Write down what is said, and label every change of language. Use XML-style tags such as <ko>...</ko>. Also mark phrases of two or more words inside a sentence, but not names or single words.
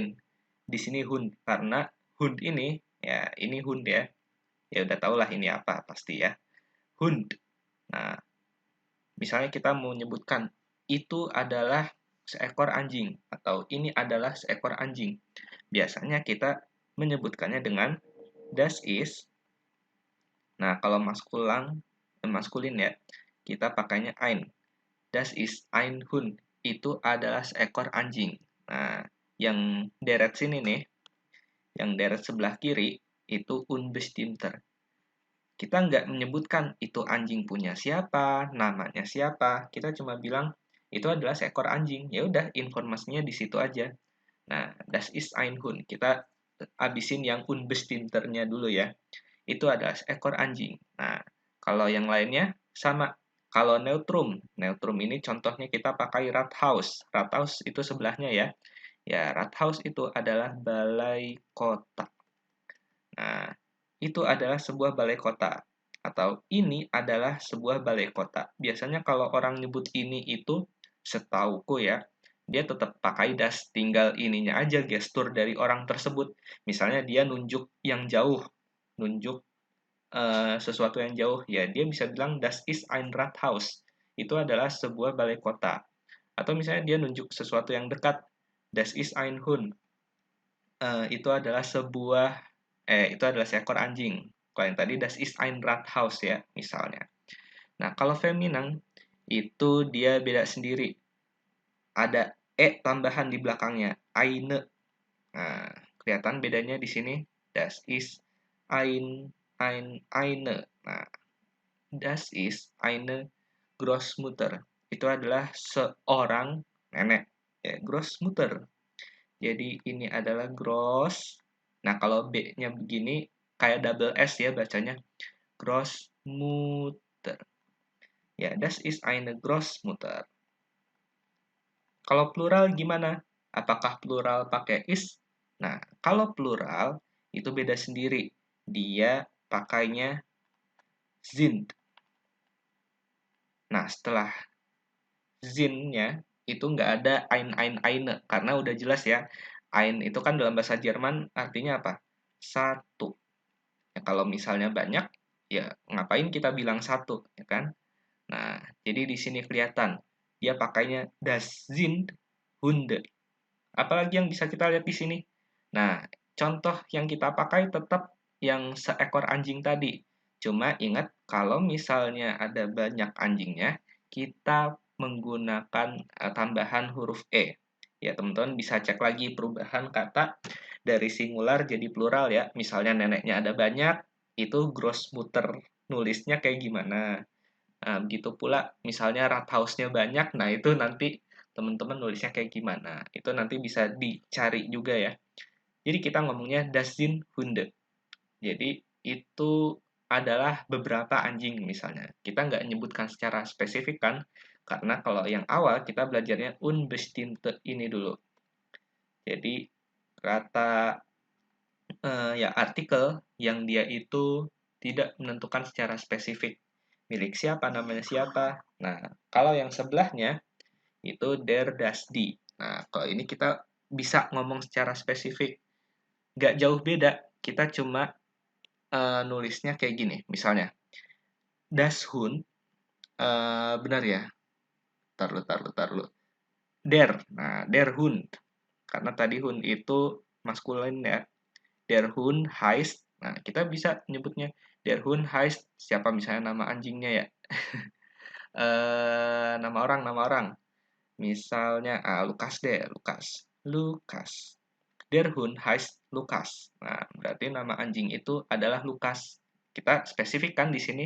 <id>Di sini Hund, karena Hund ini, ya ini Hund ya. Ya udah tau lah ini apa pasti ya. Hund. Nah, misalnya kita mau menyebutkan itu adalah seekor anjing atau ini adalah seekor anjing. Biasanya kita menyebutkannya dengan</id> <de>das ist.</de> <id>Nah, kalau maskulin ya, kita pakainya ein.</id> <de>Das ist ein Hund.</de> <id>Itu adalah seekor anjing. Nah, yang deret sini nih, yang deret sebelah kiri, itu unbestimmter. Kita nggak menyebutkan itu anjing punya siapa, namanya siapa. Kita cuma bilang itu adalah seekor anjing. Ya udah, informasinya di situ aja. Nah,</id> <de>das ist ein Hund.</de> <id>Kita abisin yang unbestimmternya dulu ya. Itu adalah seekor anjing. Nah, kalau yang lainnya sama. Kalau neutrum ini contohnya kita pakai Rathaus. Rathaus itu sebelahnya ya. Ya, Rathaus itu adalah balai kota. Nah, itu adalah sebuah balai kota. Atau ini adalah sebuah balai kota. Biasanya kalau orang nyebut ini itu, setauku ya, dia tetap pakai das, tinggal ininya aja gestur dari orang tersebut. Misalnya dia nunjuk yang jauh, nunjuk sesuatu yang jauh, ya dia bisa bilang</id> <de>das ist ein Rathaus.</de> <id>Itu adalah sebuah balai kota. Atau misalnya dia nunjuk sesuatu yang dekat,</id> <de>das ist ein Hund.</de> <id>Itu adalah seekor anjing. Kalau yang tadi</id> <de>das ist ein Rathaus</de> <id>ya, misalnya. Nah, kalau feminin itu dia beda sendiri. Ada tambahan di belakangnya, eine. Nah, kelihatan bedanya di sini.</id> <de>Das ist eine. Nah, das ist eine Großmutter.</de> <id>Itu adalah seorang nenek. Ya, Großmutter. Jadi ini adalah gross. Nah, kalau B-nya begini, kayak double S ya bacanya. Großmutter.</id> <de>Ya, das ist eine Großmutter.</de> <id>Kalau plural gimana? Apakah plural pakai is? Nah, kalau plural itu beda sendiri. Dia pakainya sind. Nah, setelah Zinnya itu nggak ada eine karena udah jelas ya. Ein itu kan dalam bahasa Jerman artinya apa? Satu. Ya, kalau misalnya banyak, ya ngapain kita bilang satu, ya kan? Nah, jadi di sini kelihatan dia pakainya</id> <de>das sind Hunde.</de> <id>Apalagi yang bisa kita lihat di sini? Nah, contoh yang kita pakai tetap yang seekor anjing tadi. Cuma ingat kalau misalnya ada banyak anjingnya, kita menggunakan tambahan huruf E. Ya, teman-teman bisa cek lagi perubahan kata dari singular jadi plural ya. Misalnya neneknya ada banyak, itu Großmutter nulisnya kayak gimana. Nah, begitu pula misalnya Rathausnya banyak, nah itu nanti teman-teman nulisnya kayak gimana. Itu nanti bisa dicari juga ya. Jadi kita ngomongnya</id> <de>das sind Hunde.</de> <id>Jadi itu adalah beberapa anjing misalnya. Kita nggak nyebutkan secara spesifik kan, karena kalau yang awal kita belajarnya unbestimmte ini dulu. Jadi kata ya artikel yang dia itu tidak menentukan secara spesifik milik siapa, namanya siapa. Nah, kalau yang sebelahnya itu</id> <de>der das die.</de> <id>Nah, kalau ini kita bisa ngomong secara spesifik. Nggak jauh beda, kita cuma nulisnya kayak gini. Misalnya,</id> <de>das Hund,</de> <id>benar ya? Taruh.</id> <de>Der. Nah, der Hund.</de> <id>Karena tadi Hund itu maskulin ya.</id> <de>Der Hund heißt.</de> <id>Nah, kita bisa nyebutnya</id> <de>der Hund heißt</de> <id>siapa misalnya nama anjingnya ya. Nama orang, nama orang. Misalnya Lukas deh, Lukas.</id> <de>Lukas. Der Hund heißt Lukas.</de> <id>Nah, berarti nama anjing itu adalah Lukas. Kita spesifikkan di sini.</id>